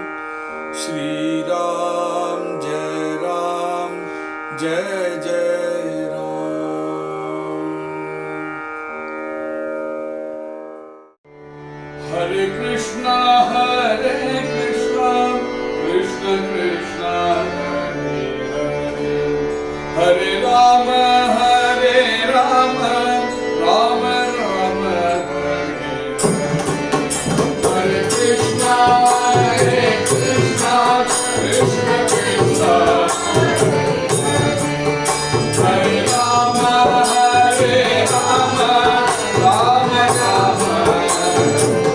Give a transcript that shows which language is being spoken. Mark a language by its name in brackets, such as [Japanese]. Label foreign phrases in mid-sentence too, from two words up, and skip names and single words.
[Sanskrit] श्रीराम् जय राम् जय जय राम्. हरे कृष्णा हरे कृष्णा कृष्ण कृष्णा हरे हरे, हरे राम हरे राम राम राम हरे हरे. हरे कृष्णा हरे कृष्णा कृष्ण कृष्णा हरे हरे, हरे राम हरे राम राम राम हरे.